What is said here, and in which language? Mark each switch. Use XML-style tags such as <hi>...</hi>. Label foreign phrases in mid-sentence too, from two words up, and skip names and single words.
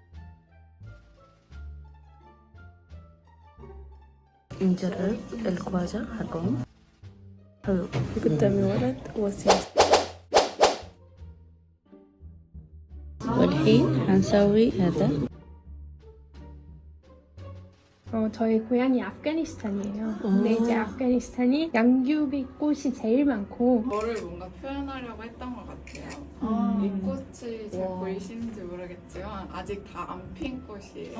<ar>نجرب الكواجا حقهم. حلو. قدامي ولد وسيم. والحين هنسوي هذا.</ar> <ko>저희 고향이 아프가니스탄이에요. 근데 이제 아프가니스탄이 양귀비 꽃이 제일 많고. 저를 뭔가 표현하려고 했던 것 같아요. 이 꽃이 잘 보이시는지 모르겠지만 아직 다 안 핀 꽃이에요.</ko>